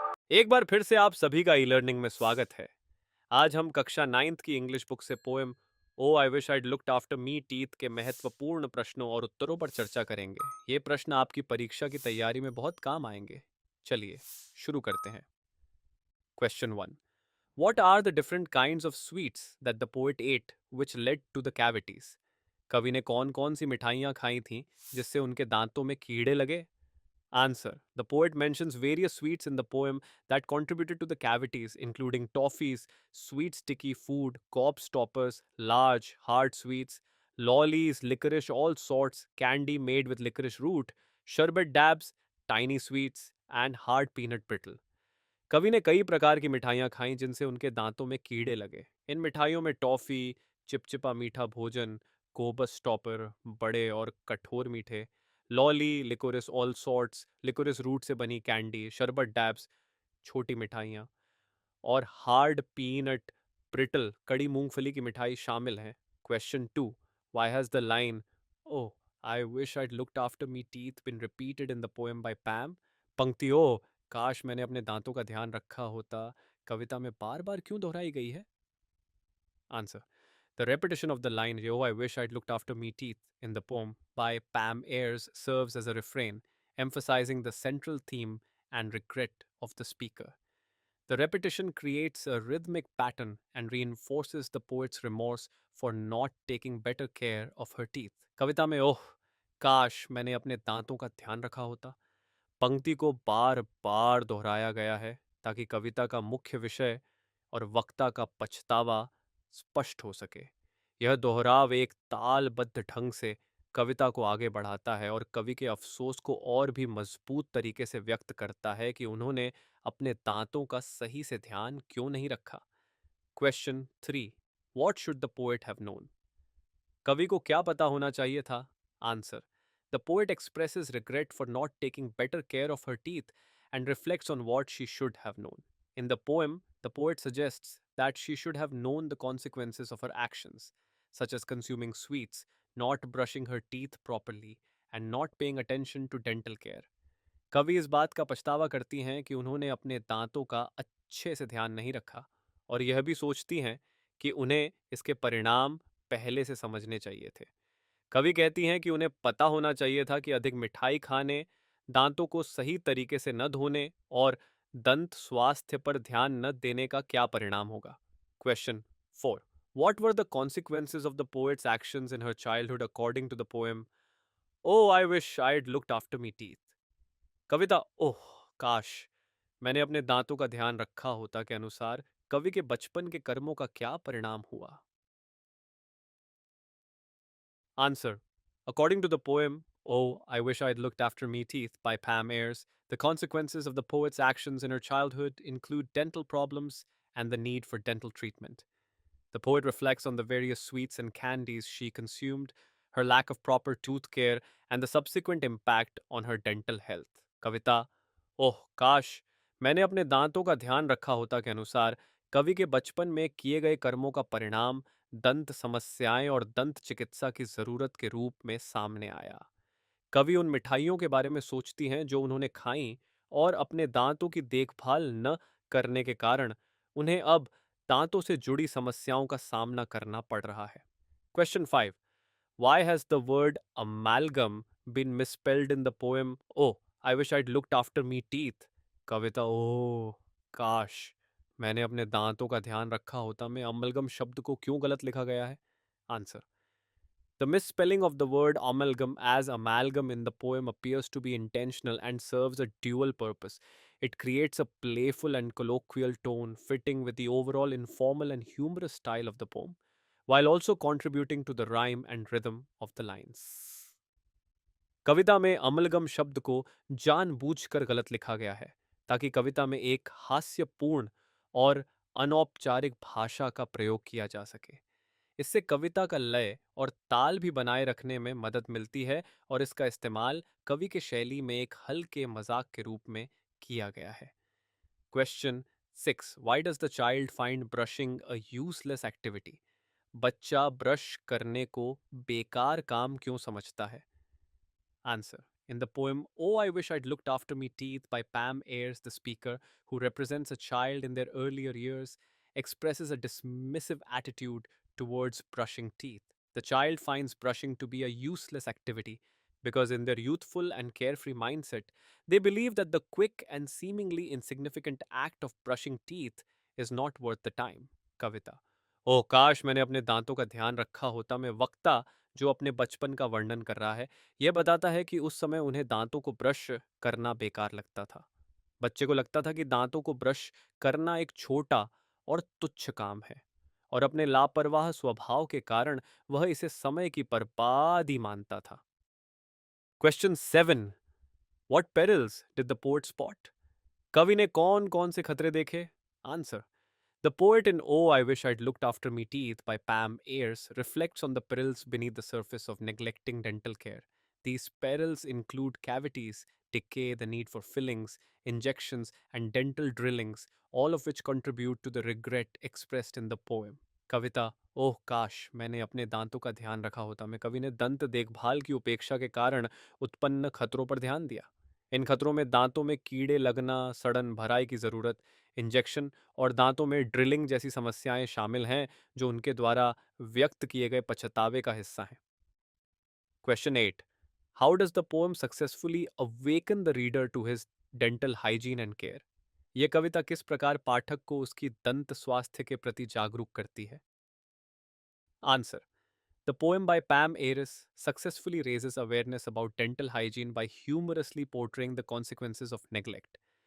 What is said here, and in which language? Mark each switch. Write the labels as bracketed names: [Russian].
[Hindi] एक बार फिर से आप सभी का ई लर्निंग में स्वागत है। आज हम कक्षा 9th की इंग्लिश बुक से poem O I wish eyed looked after मी teeth के महत्वपूर्ण प्रश्नों और उत्तरों पर चर्चा करेंगे। ये प्रश्न आपकी परीक्षा की तैयारी में बहुत काम आएंगे। चलिए शुरू करते हैं। Question 1। [English] What are the different kinds of sweets that the poet ate which led to the cavities? [Hindi] कवि ने कौन कौन सी मिठाइयाँ खाई थीं जिससे उनके दांतों में कीड़े लगे? [English] Answer. The poet mentions various sweets in the poem that contributed to the cavities, including toffees, sweet sticky food, gobstoppers, large, hard sweets, lollies, licorice, all sorts, candy made with licorice root, sherbet dabs, tiny sweets, and hard peanut brittle. [Hindi] कवि ने कई प्रकार की मिठाइयाँ खाईं जिनसे उनके दांतों में कीड़े लगे। इन मिठाइयों में टॉफ़ी, चिपचिपा मीठा भोजन, गोबस टॉपर, बड़े और कठोर मीठे, lolly, liquorice all sorts, liquorice root से बनी कैंडी, शरबत डैब्स, छोटी मिठाइयाँ और हार्ड पीनट ब्रिटल, कड़ी मूंगफली की मिठाई शामिल हैं। [English] Question 2। Why has the line, "Oh, I wish I'd looked after me teeth" been repeated in the poem by Pam? [Hindi] पंक्ति ओ काश मैंने अपने दांतों का ध्यान रखा होता कविता में बार बार क्यों दोहराई गई है? [English] Answer. The repetition of the line, "Oh, I wish I'd looked after me teeth" in the poem by Pam Ayres serves as a refrain, emphasizing the central theme and regret of the speaker. The repetition creates a rhythmic pattern and reinforces the poet's remorse for not taking better care of her teeth. [Hindi] कविता में ओह काश मैंने अपने दांतों का ध्यान रखा होता पंक्ति को बार बार दोहराया गया है ताकि कविता का मुख्य विषय और वक्ता का पछतावा स्पष्ट हो सके। यह दोहराव एक तालबद्ध ढंग से कविता को आगे बढ़ाता है और कवि के अफसोस को और भी मजबूत तरीके से व्यक्त करता है कि उन्होंने अपने दांतों का सही से ध्यान क्यों नहीं रखा। Question 3। [English] What should the poet have known? [Hindi] कवि को क्या पता होना चाहिए था? Answer. [English] The poet expresses regret for not taking better care of her teeth and reflects on what she should have known. In the poem, the poet suggests that she should have known the consequences of her actions, such as consuming sweets, not brushing her teeth properly, and not paying attention to dental care. [Hindi] कवि इस बात का पछतावा करती हैं कि उन्होंने अपने दांतों का अच्छे से ध्यान नहीं रखा और यह भी सोचती हैं कि उन्हें इसके परिणाम पहले से समझने चाहिए थे। कवि कहती हैं कि उन्हें पता होना चाहिए था कि अधिक मिठाई खाने, दांतों को सही तरीके से न धोने और दंत स्वास्थ्य पर ध्यान न देने का क्या परिणाम होगा। [English] Question 4। What were the consequences of the poet's actions in her childhood according to the poem Oh, I wish I'd looked after me teeth? [Hindi] कविता ओह काश मैंने अपने दांतों का ध्यान रखा होता के अनुसार कवि के बचपन के कर्मों का क्या परिणाम हुआ? [English] Answer. According to the poem, Oh, I Wish I'd Looked After Me Teeth by Pam Ayres, the consequences of the poet's actions in her childhood include dental problems and the need for dental treatment. The poet reflects on the various sweets and candies she consumed, her lack of proper tooth care, and the subsequent impact on her dental health. [Hindi] कविता ओह काश मैंने अपने दांतों का ध्यान रखा होता के अनुसार कवि के बचपन में किए गए कर्मों का परिणाम दंत समस्याएं और दंत चिकित्सा की जरूरत के रूप में सामने आया। कवि उन मिठाइयों के बारे में सोचती हैं जो उन्होंने खाई और अपने दांतों की देखभाल न करने के कारण उन्हें अब दांतों से जुड़ी समस्याओं का सामना करना पड़ रहा है। [English] Question 5। Why has the word amalgam been misspelled in the poem Oh, I wish I'd looked after me teeth? [Hindi] कविता ओह काश मैंने अपने दांतों का ध्यान रखा होता में अमलगम शब्द को क्यों गलत लिखा गया है? [English] Answer. The misspelling of the word amalgam as amalgam in the poem appears to be intentional and serves a dual purpose. It creates a playful and colloquial tone fitting with the overall informal and humorous style of the poem, while also contributing to the rhyme and rhythm of the lines. [Hindi] कविता में amalgam शब्द को जानबूझकर गलत लिखा गया है ताकि कविता में एक हास्यपूर्ण और अनौपचारिक भाषा का प्रयोग किया जा सके। इससे कविता का लय और ताल भी बनाए रखने में मदद मिलती है और इसका इस्तेमाल कवि के शैली में एक हल्के मजाक के रूप में किया गया है। [English] Question 6। Why does the child find brushing a useless activity? [Hindi] बच्चा ब्रश करने को बेकार काम क्यों समझता है? Answer. [English] In the poem Oh, I Wish I'd Looked After Me Teeth by Pam Ayres, the speaker, who represents a child in their earlier years, expresses a dismissive attitude towards brushing teeth. The child finds brushing to be a useless activity because, in their youthful and carefree mindset, they believe that the quick and seemingly insignificant act of brushing teeth is not worth the time. [Hindi] कविता ओह काश मैंने अपने दांतों का ध्यान रखा होता। मैं वक्ता जो अपने बचपन का वर्णन कर रहा है यह बताता है कि उस समय उन्हें दांतों को ब्रश करना बेकार लगता था। बच्चे को लगता था कि दांतों को ब्रश करना एक छोटा और तुच्छ काम है और अपने लापरवाह स्वभाव के कारण वह इसे समय की बर्बादी मानता था। Question 7। [English] What perils did the poet spot? [Hindi] कवि ने कौन कौन से खतरे देखे? [English] Answer: The poet in Oh, I Wish I'd Looked After Me Teeth by Pam Ayres reflects on the perils beneath the surface of neglecting dental care. These perils include cavities, decay, the need for fillings, injections, and dental drillings, all of which contribute to the regret expressed in the poem. [Hindi] कविता ओह काश मैंने अपने दांतों का ध्यान रखा होता। मैं कवि ने दंत देखभाल की उपेक्षा के कारण उत्पन्न खतरों पर ध्यान दिया। इन खतरों में दांतों में कीड़े लगना, सड़न भराई की ज़रूरत, इंजेक्शन और दांतों में ड्रिलिंग जैसी समस्याएं शामिल हैं जो उनके द्वारा व्यक्त किए गए पछतावे का हिस्सा हैं। Question 8। [English] How does the poem successfully awaken the reader to his dental hygiene and care? [Hindi] यह कविता किस प्रकार पाठक को उसकी दंत स्वास्थ्य के प्रति जागरूक करती है? [English] Answer: The poem by Pam Ayres successfully raises awareness about dental hygiene by humorously portraying the consequences of neglect.